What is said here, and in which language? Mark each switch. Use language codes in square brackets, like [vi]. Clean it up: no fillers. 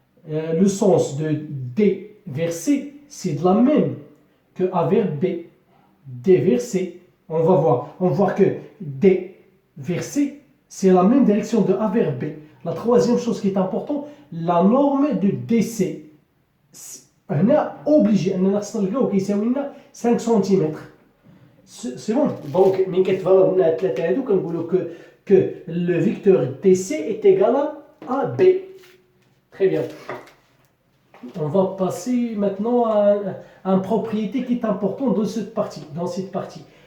[fr] Le sens de D vers C, c'est de la même que A vers B. D vers C. On va voir. On voit que D vers C, c'est la même direction de A vers B. La troisième chose qui est importante, la norme de DC. [ar] هنا اوبليجي اننا خصنا نلقاو كيساوي لنا 5 سنتيمتر. [fr] سي بون. [ar] دونك ملي كتفالور لنا الثلاثه هادو كنقولوا [fr] que le vecteur DC est égal à B. Très bien. On va passer maintenant à une propriété qui est importante dans cette partie.